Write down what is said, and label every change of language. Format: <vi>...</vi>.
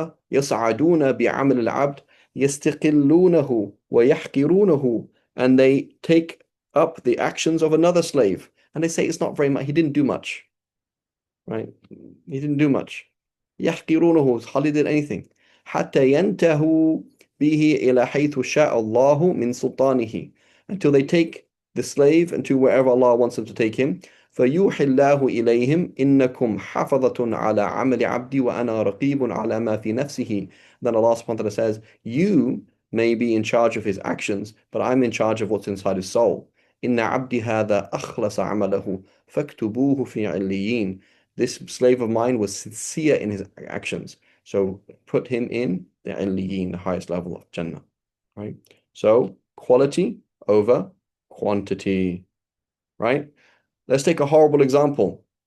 <ar>ويصعدون بعمل العبد يستقلونه ويحقرونه,</ar> <en>and they take up the actions of another slave and they say it's not very much, he didn't do much, right? He didn't do much. يحقرونه, hardly did anything.</en> <ar>حتى ينتهوا به إلى حيث شاء الله من سلطانه,</ar> <en>until they take the slave into wherever Allah wants them to take him.</en> <ar>فيوحي الله إليهم إنكم حفظة على عمل عبدي وأنا رقيب على ما في نفسه.</ar> <en>Then Allah subhanahu wa ta'ala says, you may be in charge of his actions, but I'm in charge of what's inside his soul.</en> <ar>إن عبدي هذا أخلص عمله فاكتبوه في عليين.</ar> <en>This slave of mine was sincere in his actions, so put him in the Illiyin, the highest level of Jannah, right? So quality over quantity, right? Let's take a horrible example.</en>